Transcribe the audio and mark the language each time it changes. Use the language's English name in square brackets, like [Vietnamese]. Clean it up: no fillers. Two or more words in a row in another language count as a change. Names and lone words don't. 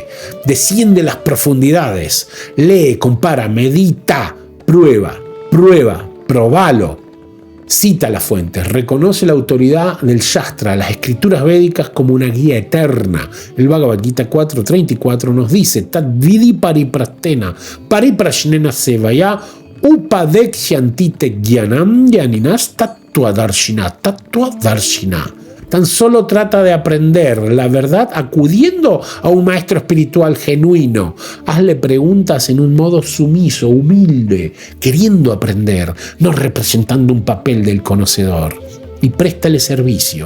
[Spanish] Desciende las profundidades. Lee, compara, medita. Probalo. Cita las fuentes, reconoce la autoridad del Shastra, las escrituras védicas como una guía eterna. El Bhagavad Gita 4.34 nos dice, [Sanskrit] तद्विद्धि परिप्रस्तेन, परिप्रश्नेन सेवया, उपदेक्ष्यन्ति ते ज्ञानं ज्ञानिनस् तत्त्वदर्शिनः. [Spanish] Tan solo trata de aprender la verdad acudiendo a un maestro espiritual genuino. Hazle preguntas en un modo sumiso, humilde, queriendo aprender, no representando un papel del conocedor. Y préstale servicio.